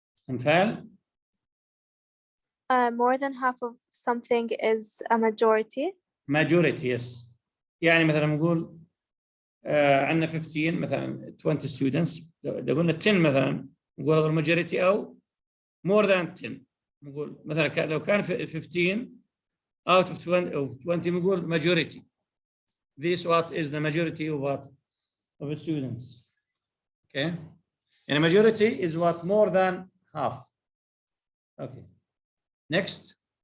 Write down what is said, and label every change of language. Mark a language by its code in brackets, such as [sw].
[en] Anfal? More than half of something is a majority. Majority, yes. [ar] يعني مثلا نقول عندنا 15 مثلا [en] 20 students [ar] لو قلنا 10 مثلا نقول هذا majority أو [en] more than 10 [ar] نقول مثلا لو كان [en] 15 out of 20 [ar] نقول majority. [en] This what is the majority of what? Of the students. Okay. And a majority is what? More than half. Okay. Next.